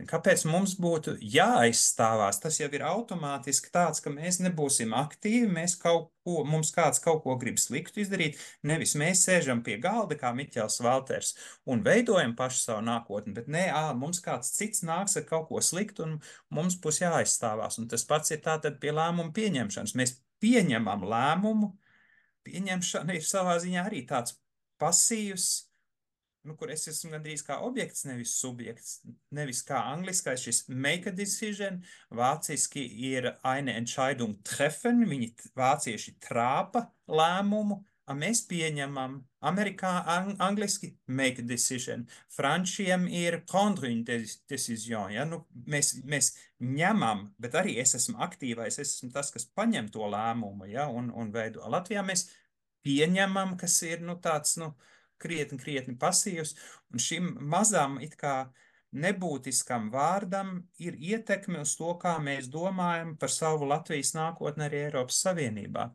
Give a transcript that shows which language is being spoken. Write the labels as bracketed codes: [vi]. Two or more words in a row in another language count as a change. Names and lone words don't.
[lv] Kāpēc mums būtu jāaizstāvās? Tas jau ir automātiski tāds, ka mēs nebūsim aktīvi, mums kāds kaut ko grib sliktu izdarīt, nevis mēs sēžam pie galda, kā Miķels Valters, un veidojam pašu savu nākotni, bet nē, mums kāds cits nāks ar kaut ko sliktu, un mums būs jāaizstāvās. Un tas pats ir tātad pie lēmumu pieņemšanas. Mēs pieņemam lēmumu, pieņemšana ir savā ziņā arī tāds pasīvs, kur es esmu gandrīz kā objekts, nevis subjekts, nevis kā angliskais šis [en] make a decision, [lv] vāciski ir [de] eine Entscheidung treffen, [lv] viņi vācieši trāpa lēmumu, mēs pieņemam, angliski [en] make a decision, [lv] frančiem ir [fr] prendre une décision, [lv] ja, nu, mēs ņemam, bet arī es esmu aktīvais, es esmu tas, kas paņem to lēmumu, ja, un veido. Latvijā mēs pieņemam, kas ir, nu, tāds, nu, krietni pasīvs, un šim mazam it kā nebūtiskam vārdam ir ietekme uz to, kā mēs domājam par savu Latvijas nākotni arī Eiropas Savienībā.